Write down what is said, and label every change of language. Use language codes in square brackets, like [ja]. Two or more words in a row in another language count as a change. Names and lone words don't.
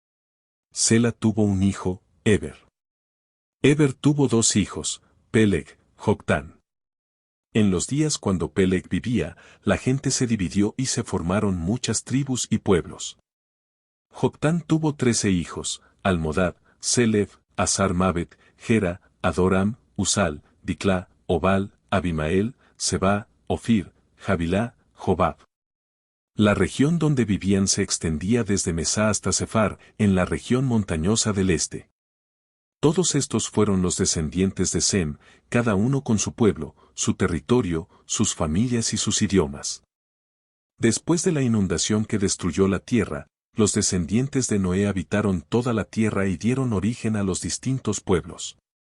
[es] Sela tuvo un hijo, Eber. Eber tuvo 2 hijos, Peleg, Joctán. En los días cuando Peleg vivía, la gente se dividió y se formaron muchas tribus y pueblos. Joctán tuvo 13 hijos, Almodad, Selef, Asar-Mabet, Gera, Adoram, Usal, Diclá, Obal, Abimael, Seba, Ofir, Javilá, Jobab. La región donde vivían se extendía desde Mesá hasta Sefar, en la región montañosa del este. Todos estos fueron los descendientes de Sem, cada uno con su pueblo, su territorio, sus familias y sus idiomas. Después de la inundación que destruyó la tierra, los descendientes de Noé habitaron toda la tierra y dieron origen a los distintos pueblos.